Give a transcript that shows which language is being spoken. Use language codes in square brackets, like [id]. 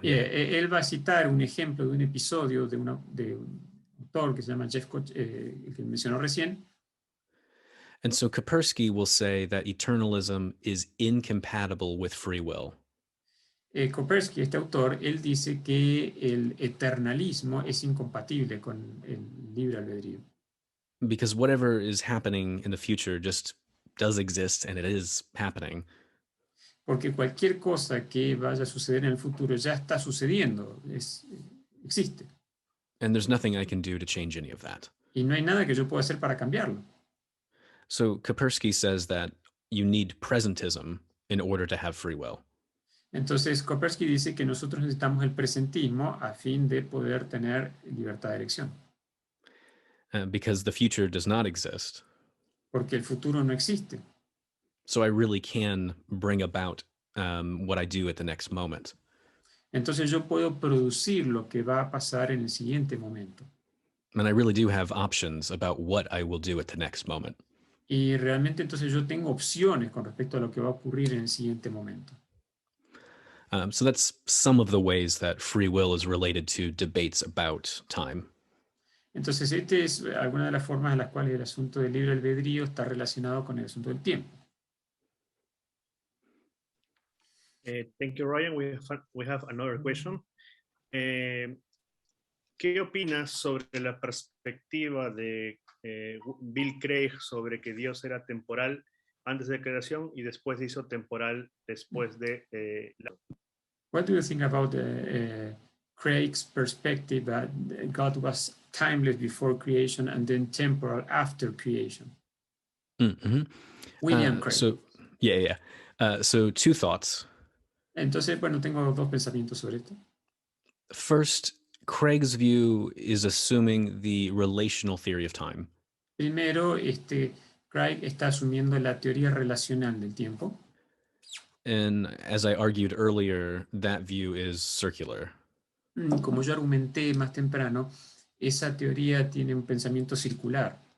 [es] Él va a citar un ejemplo de un episodio de un autor que se llama Jeff, que mencionó recién. [en] And so Kapersky will say that eternalism is incompatible with free will. [es] Kapersky, este autor, él dice que el eternalismo es incompatible con el libre albedrío. [en] Because whatever is happening in the future just does exist and it is happening. [es] Porque cualquier cosa que vaya a suceder en el futuro ya está sucediendo, existe. [en] And there's nothing I can do to change any of that. [es] Y no hay nada que yo pueda hacer para cambiarlo. [en] So Kaspersky says that you need presentism in order to have free will. [es] Entonces, Kaspersky dice que nosotros necesitamos el presentismo a fin de poder tener libertad de elección. [en] Because the future does not exist. [es] Porque el futuro no existe. [en] So I really can bring about what I do at the next moment. [es] Entonces yo puedo producir lo que va a pasar en el siguiente momento. [en] And I really do have options about what I will do at the next moment. [es] Y realmente entonces yo tengo opciones con respecto a lo que va a ocurrir en el siguiente momento. [en] So that's some of the ways that free will is related to debates about time. [es] Entonces, esta es alguna de las formas en las cuales el asunto del libre albedrío está relacionado con el asunto del tiempo. [en] Thank you, Ryan. We have another question. [es] ¿Qué opinas sobre la perspectiva de Bill Craig sobre que Dios era temporal antes de la creación y después se hizo temporal después de la... [en] What do you think about Craig's perspective that God was timeless before creation and then temporal after creation? Mm-hmm. William Craig. So two thoughts. [es] Entonces, bueno, tengo dos pensamientos sobre esto. [en] First, Craig's view is assuming the relational theory of time. [es] Primero, Craig está asumiendo la teoría relacional del tiempo. [en] And as I argued earlier, that view is circular. [es] Como yo argumenté más temprano, esa teoría tiene un pensamiento circular.